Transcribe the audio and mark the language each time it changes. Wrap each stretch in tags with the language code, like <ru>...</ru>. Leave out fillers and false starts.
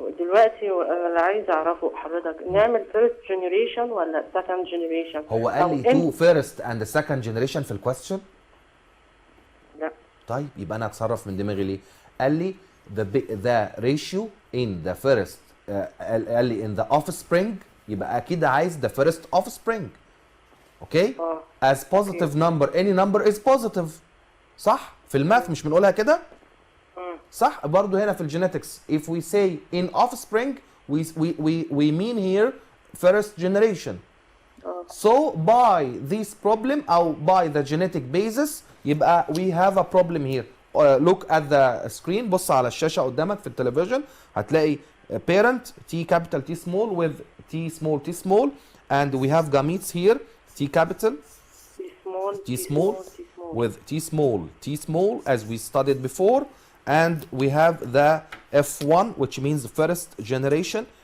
<ar>دلوقتي انا اللي عايز اعرفه حضرتك، نعمل</ar> <en>first generation</en> <ar>ولا</ar> <en>second generation؟</en> <ar>هو قال لي</ar> <en>two first and the second generation في الكويستشن؟ لا.</en> <ar>طيب يبقى انا اتصرف من دماغي ليه؟ قال لي</ar> <en>the ratio in the first</en> <ar>قال لي</ar> <en>in the offspring،</en> <ar>يبقى اكيد عايز</ar> <en>the first offspring. Okay? as positive number any number is positive.</en> <ar>صح؟ في الماث مش بنقولها كده؟ صح؟ برضه هنا في الجينيتكس</ar> <en>if we say in offspring we mean here first generation. So by this problem أو by the genetic basis يبقى we have a problem here. Look at the screen،</en> <ar>بص على الشاشة قدامك في التلفزيون</ar> <en>هتلاقي parent T capital T small with T small and we have gametes here T capital T small with T small as we studied before, and we have the F1 which means first generation.</en>